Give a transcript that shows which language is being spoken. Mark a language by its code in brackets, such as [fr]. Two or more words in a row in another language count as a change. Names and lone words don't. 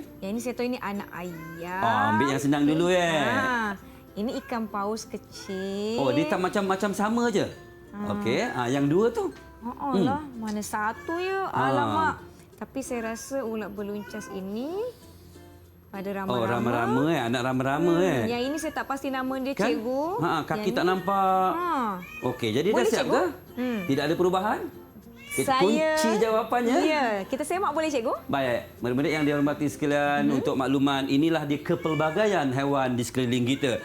[ms] Yang ini saya tahu ini anak ayam. Ambil yang senang dulu Ini ikan paus kecil. Oh, dia tak macam-macam sama je. Okey, yang dua tu. Lah, mana satu ya? Alamak. Tapi saya rasa ulat beluncas ini pada rama-rama. Oh, rama-rama anak rama-rama Yang ini saya tak pasti nama dia, Kan? cikgu. Kaki Yang tak ni- nampak. Okey, jadi dah Boleh, siap cikgu? ke? Tidak ada perubahan? Kita kunci jawapannya. Ya, kita semak boleh, cikgu? Baik, murid-murid yang dihormati sekalian, untuk makluman, inilah dia kepelbagaian haiwan di sekeliling kita.